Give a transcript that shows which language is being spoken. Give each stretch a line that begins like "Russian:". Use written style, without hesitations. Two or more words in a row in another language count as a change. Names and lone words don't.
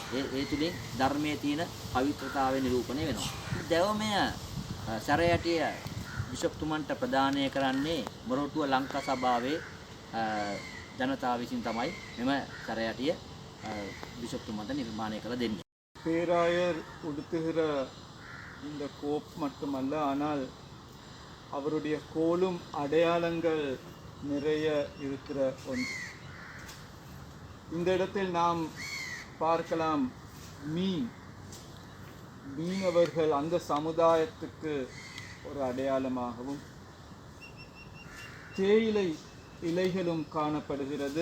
Sinhala: ඒ තුලින් ධර්මයේ තියෙන පවිත්‍රතාවය නිරූපණය වෙනවා. දැවමය සැරයටිය බිෂප්තුමන්ට ප්‍රදානය කරන්නේ මොරටුව ලංකා සභාවේ ජනතාව විසින් තමයි මෙම සැරයටිය බිෂප්තුමන්ට නිර්මාණය කරලා දෙන්නේ.
Tamil: பேராயர் உடுத்துகிற இந்த கோப் மட்டுமல்ல, ஆனால் அவருடைய கோலும் அடையாளங்கள் நிறைய இருக்கிற ஒன்று. இந்த இடத்தில் நாம் பார்க்கலாம் மீனவர்கள் அந்த சமுதாயத்துக்கு ஒரு அடையாளமாகவும், தேயிலை இலைகளும் காணப்படுகிறது.